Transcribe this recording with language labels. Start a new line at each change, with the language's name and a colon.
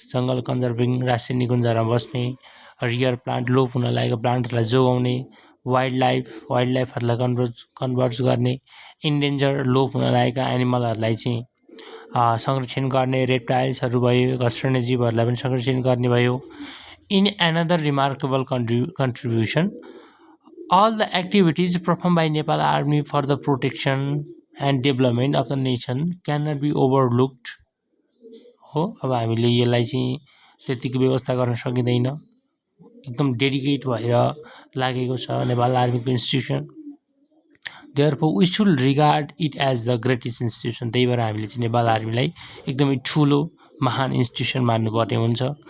Nepali: जङ्गल कन्जर्भिङ, राष्ट्रिय निकुञ्जमा बस्ने, रियर प्लान्ट, लोप हुन लागेको प्लान्टहरूलाई जोगाउने, वाइल्ड लाइफहरूलाई कन्भर्स गर्ने, इन्डेन्जर लोप हुन लागेका एनिमलहरूलाई चाहिँ संरक्षण गर्ने, रेप्टाइल्सहरू भयो, घस्रने जीवहरूलाई पनि संरक्षण गर्ने भयो।
English: In another remarkable contribution, all the activities performed by Nepal Army for the protection and development of the nation cannot be overlooked हो।
Nepali: अब हामीले यसलाई चाहिँ त्यतिको व्यवस्था गर्न सकिँदैन, एकदम डेडिकेट भएर लागेको छ नेपाल आर्मीको institution.
English: Therefore we should regard it as the greatest institution.
Nepali: त्यही भएर हामीले चाहिँ नेपाल आर्मीलाई एकदमै ठुलो महान इन्स्टिट्युसन मान्नुपर्ने हुन्छ।